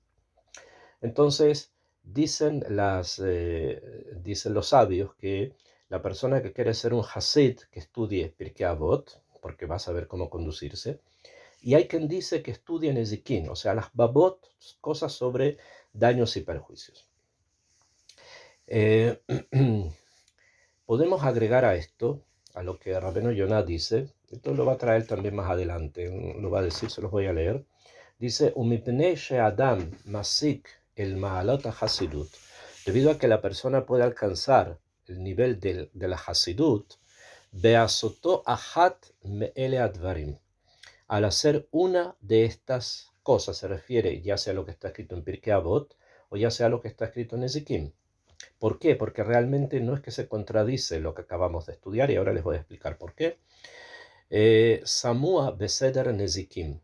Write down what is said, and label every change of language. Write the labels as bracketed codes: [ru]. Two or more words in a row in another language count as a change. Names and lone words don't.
[es] Entonces, dicen los sabios que la persona que quiere ser un Hasid, que estudie Pirkei Avot, porque va a saber cómo conducirse, y hay quien dice que estudie Nezikin, o sea, las Babot, cosas sobre daños y perjuicios. Eh, podemos agregar a esto, a lo que Rabbeinu Yonah dice, esto lo va a traer también más adelante, lo va a decir, se los voy a leer. Dice, [he] ומפני שהאדם מגיע אל מעלות חסידות, [es] debido a que la persona puede alcanzar el nivel de la hasidut, [he] בעשותו אחת מאלה הדברים, [es] al hacer una de estas cosas, se refiere ya sea a lo que está escrito en Pirkei Avot o ya sea a lo que está escrito en Nezikim. ¿Por qué? Porque realmente no es que se contradice lo que acabamos de estudiar y ahora les voy a explicar por qué. [he] סמוך בסדר נזיקין.